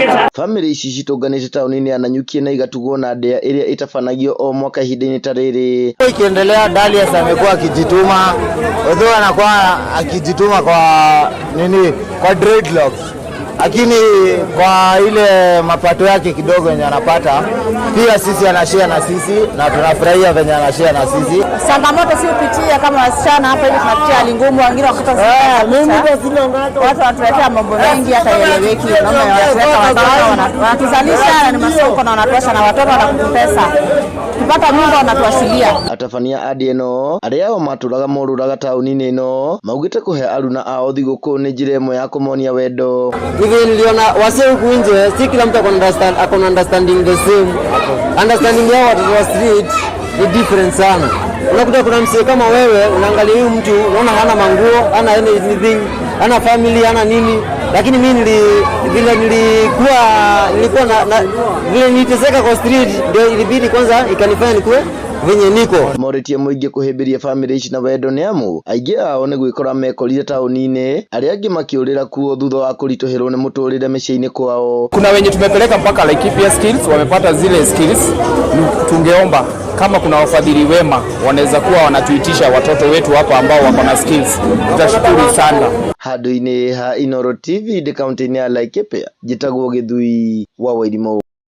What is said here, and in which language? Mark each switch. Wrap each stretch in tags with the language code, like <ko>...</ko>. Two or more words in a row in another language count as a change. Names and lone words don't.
<ki>Family ici citunganite tauni-ini ya Nanyuki na igatugwo na ndea iria itabanagio o mwaka ihinda-ini ta riri.</ki> <sw>Ikiendelea, Dalius amekuwa akijituma, although anakuwa akijituma kwa dreadlocks, lakini kwa ile mapato yake kidogo yenye anapata, pia sisi anashare na sisi na tunafurahia venye anashare na sisi. Changamoto si upitia kama wasichana hapa hivi, tunapitia hali ngumu, wengine wakati watu wanatuletea mambo mengi hata eleweki, wanatuzalisha na ni masoko na wanatuasha na watoto wanakupesa. Tupata mimba wanatuashilia.</sw> <ki>Atabania adieno aria maturaga moruraga tauni-ini ino maugite kuhe aruna ao thiguku ni njira imwe ya kumonia wendo.</ki> <sw>Hivi niliona wase huku nje, si kila mtu akona</sw> <en>understanding the same.</en> <sw>Understanding yao watu wa street ni different sana. Unakuta kuna msee kama wewe, unaangalia huyu mtu, unaona hana manguo, hana anything, hana family, hana nini. Lakini mimi nilikuwa vile niteseka kwa street, ndio ilibidi kwanza ikanifanya nikuwe venye niko.</sw> <ki>Moritie muingi kuhimbiria family ici na wendo ni amu aingi ao ni gwikora mekorire tauni-ini, aria angi makiurira kuo thutha wa kurituhirwo ni muturire micii-ini kwao.</ki> <sw>Kuna wenye tumepeleka mpaka Laikipia skills, wamepata zile skills. Tungeomba kama kuna wafadhili wema wanaweza kuwa wanatuitisha watoto wetu hapa ambao wako na skills, tutashukuru sana.</sw> <ki>Handu-ini ha Inooro TV de kaunti-ini ya Laikipia, jitagwo Githui wa Wairimu.</ki>